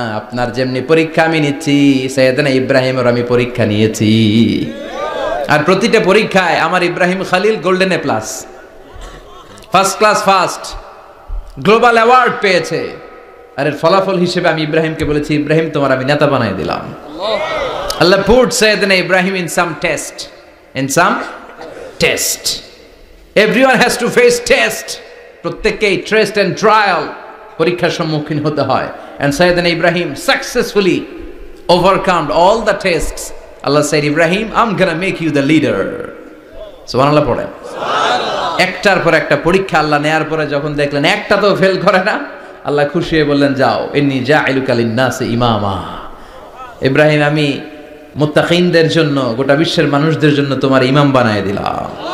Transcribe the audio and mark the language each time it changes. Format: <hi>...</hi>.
<bn>আপনার যেমনি পরীক্ষা আমি নিচ্ছি, সাইয়েদানা ইব্রাহিমের আমি পরীক্ষা নিয়েছি। আর প্রতিটা পরীক্ষায় আমার Ibrahim Khalil golden A plus, first class first, global award পেয়েছে। আর এর ফলাফল হিসেবে আমি ইব্রাহিমকে বলেছি, ইব্রাহিম তোমার আমি নেতা বানাই দিলাম।</bn> <en>Allah put Sayyidina Ibrahim in some test. In some test. Everyone has to face test.</en> <bn>প্রত্যেককেই টেস্ট এন্ড ট্রায়াল, পরীক্ষার সম্মুখীন হতে হয়।</bn> <en>And Sayyidina Ibrahim successfully overcome all the tests. Allah said, Ibrahim, I'm gonna make you the leader.</en> <bn>সুবহানাল্লাহ পড়েন। একটার পর একটা পরীক্ষা আল্লাহ নেয়ার পরে যখন দেখলেন একটা তো ফেল করে না, আল্লাহ খুশি হয়ে বললেন, যাও,</bn> <ar>ইন্নী জাইলুকা লিন-নাসি ইমামা।</ar> <bn>ইব্রাহিম আমি মুত্তাকিনদের জন্য, গোটা বিশ্বের মানুষদের জন্য তোমার ইমাম বানায় দিলাম।</bn>